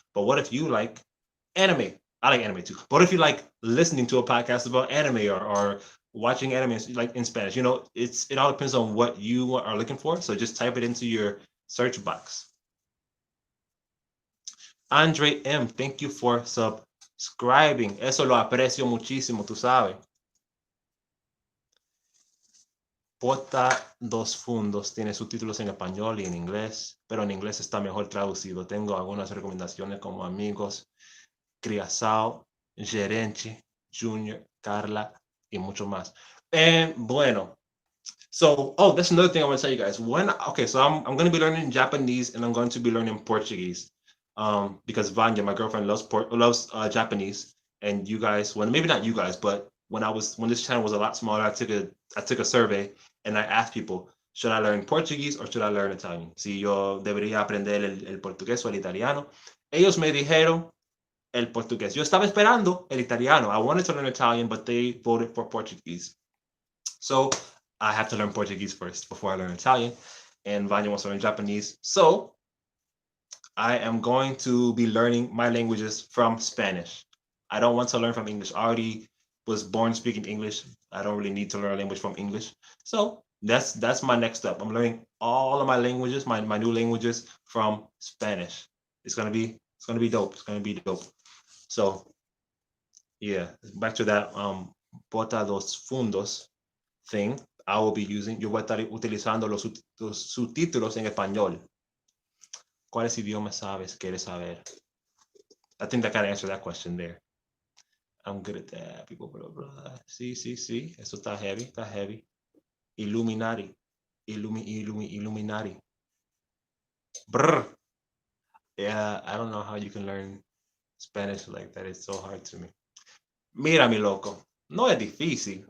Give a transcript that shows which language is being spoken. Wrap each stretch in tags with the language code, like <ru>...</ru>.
<en>But what if you like anime? I like anime too. But what if you like listening to a podcast about anime or watching anime like in Spanish? It all depends on what you are looking for. So just type it into your search box. Andre M, thank you for subscribing.</en> <es>Eso lo aprecio muchísimo, tú sabes. Pota dos fundos tiene subtítulos en español y en inglés, pero en inglés está mejor traducido. Tengo algunas recomendaciones como amigos, Criasao, Gerente, Junior, Carla y mucho más.</es> <en>And bueno, so that's another thing I want to tell you guys. So I'm going to be learning Japanese and I'm going to be learning Portuguese. Because Vanya, my girlfriend, loves Japanese, and you guys, well, maybe not you guys, but when this channel was a lot smaller, I took a survey and I asked people, should I learn Portuguese or should I learn Italian?</en> <es>Si yo debería aprender el portugués o el italiano. Ellos me dijeron el portugués. Yo estaba esperando el italiano.</es> <en>I wanted to learn Italian, but they voted for Portuguese. So I have to learn Portuguese first before I learn Italian, and Vanya wants to learn Japanese. So I am going to be learning my languages from Spanish. I don't want to learn from English. I already was born speaking English. I don't really need to learn a language from English. So that's my next step. I'm learning all of my languages, my new languages from Spanish. It's gonna be dope. It's gonna be dope. So yeah, back to that bota dos fundos thing. I will be using.</en> <es>Yo voy a estar utilizando los subtítulos en español. ¿Cuáles idiomas sabes? ¿Quieres saber?</es> <en>I think that kind of answered that question there. I'm good at that. People, blah, blah.</en> <es>Sí. Eso está heavy.</es> <en>Illuminati. Illuminati. Brr. Yeah, I don't know how you can learn Spanish like that. It's so hard to me.</en> <es>Mira, mi loco. No es difícil.</es>